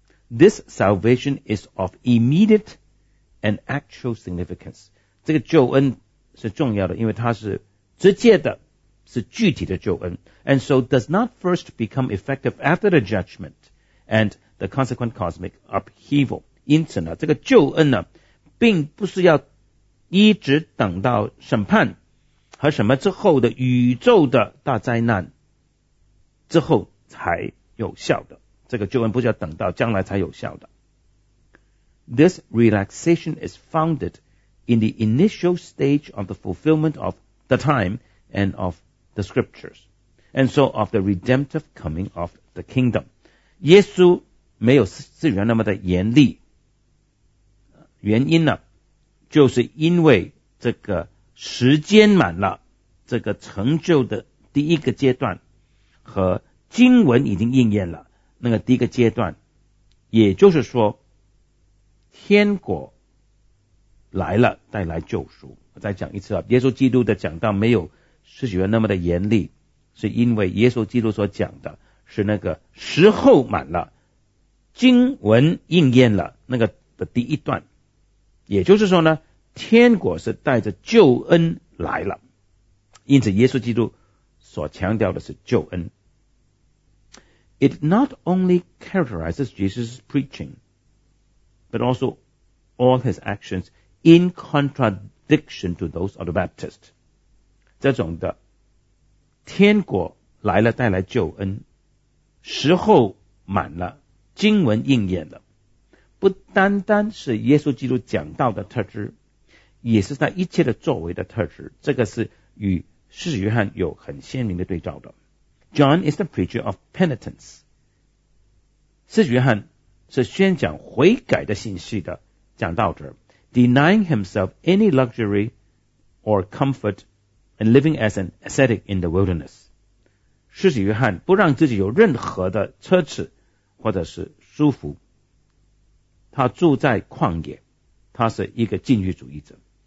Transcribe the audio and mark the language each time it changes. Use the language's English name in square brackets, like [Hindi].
[English] This salvation is of immediate and actual significance. [Chinese] 这个救恩是重要的，因为它是直接的，是具体的救恩。 [English] And so does not first become effective after the judgment and the consequent cosmic upheaval. [Chinese] 因此呢，这个救恩呢，并不是要一直等到审判和什么之后的宇宙的大灾难之后才有效的。这个救恩不是要等到将来才有效的。 [English] This relaxation is founded in the initial stage of the fulfillment of the time and of the scriptures, and so of the redemptive coming of the kingdom. [Chinese] 耶稣没有世俗那么的严厉，原因呢，就是因为这个时间满了，这个成就的第一个阶段和经文已经应验了。那个第一个阶段，也就是说天国来了带来救赎。我再讲一次啊，耶稣基督的讲道没有世俗人那么的严厉，是因为耶稣基督所讲的是那个时候满了，经文应验了，那个的第一段，也就是说呢，天国是带着救恩来了。因此耶稣基督所强调的是救恩。 [English] It not only characterizes Jesus' preaching, but also all his actions in contradiction to those of the Baptist. [Chinese] 这种的天国来了带来救恩，时候满了，经文应验了，不单单是耶稣基督讲道的特质，也是他一切的作为的特质，这个是与使徒约翰有很鲜明的对照的。 [English] John is the preacher of penitence. [Chinese] 使徒约翰是宣讲悔改的信息的讲道者， [English] denying himself any luxury or comfort and living as an ascetic in the wilderness. [Chinese] 使徒约翰不让自己有任何的奢侈或者是舒服，他住在旷野，他是一个禁欲主义者。